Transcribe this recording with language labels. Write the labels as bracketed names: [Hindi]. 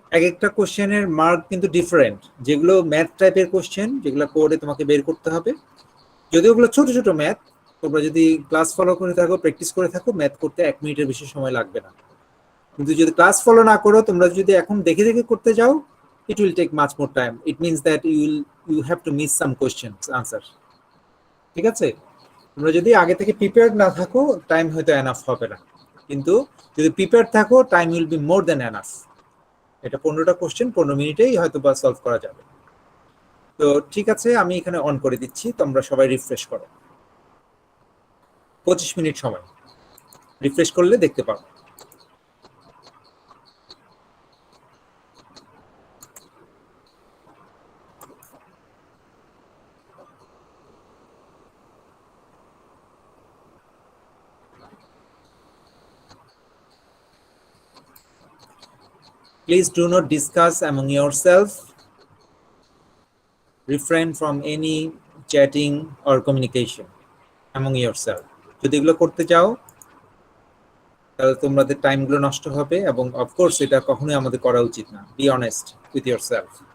[Bangla] এক একটা কোশ্চেনের মার্ক কিন্তু ডিফারেন্ট। যেগুলো ম্যাথ টাইপের কোশ্চেন, যেগুলো কোডে তোমাকে বের করতে হবে, যদিও ওগুলো ছোট ছোট ম্যাথ, তোমরা যদি ক্লাস ফলো করে থাকো, প্র্যাকটিস করে থাকো, ম্যাথ করতে 1 মিনিটের বেশি সময় লাগবে না। কিন্তু যদি ক্লাস ফলো না করো, তোমরা যদি এখন দেখে দেখে করতে যাও, [English] it will take much more time. It means that you have to miss some questions answer. [Bangla] ঠিক আছে? তোমরা যদি আগে থেকে প্রিপেয়ার্ড না থাকো, টাইম হয়তো এনাফ হবে না। কিন্তু যদি প্রিপেয়ার্ড থাকো, [English] Time will be more than enough. [Bangla] এটা 15টা কোশ্চেন 15 মিনিটেই হয়তো বা সলভ করা যাবে। তো ঠিক আছে, আমি এখানে অন করে দিচ্ছি, তোমরা সবাই রিফ্রেশ করো। 25 মিনিট সময়, রিফ্রেশ করলে দেখতে পাবো। [English] Please do not discuss among yourself. Refrain from any chatting or communication among yourself. [Bangla] যদি এগুলো করতে যাও, তাহলে তোমাদের টাইমগুলো নষ্ট হবে, এবং অফকোর্স এটা কখনোই আমাদের করা উচিত না। [English] Be honest with yourself.